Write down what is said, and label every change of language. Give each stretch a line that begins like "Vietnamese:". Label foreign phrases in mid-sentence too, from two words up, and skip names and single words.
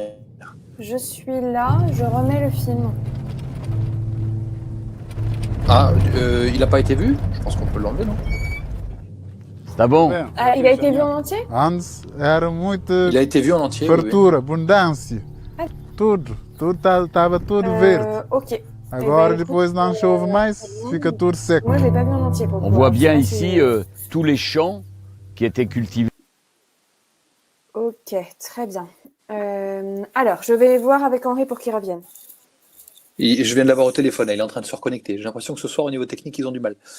French: Je suis là, je remets le film. Ah, il n'a pas été vu? Je pense qu'on peut l'enlever, non?
Portuguese: Tá bom.
French: Ah, il a été vu en entier?
Portuguese: Antes era muito
French: Il a été vu en entier,
Portuguese: fartura, abundância. Tudo estava tudo verde. Ok. Agora, depois não chove mais, fica tudo seco.
French: Moi, je l'ai pas vu en entier. Pour On voit bien ici tous les champs qui étaient cultivés. Ok, très bien. Alors, je vais voir avec Henri pour qu'il revienne. Je viens de l'avoir au téléphone, il est en train de se reconnecter. J'ai l'impression que ce soir, au niveau technique, ils ont du mal.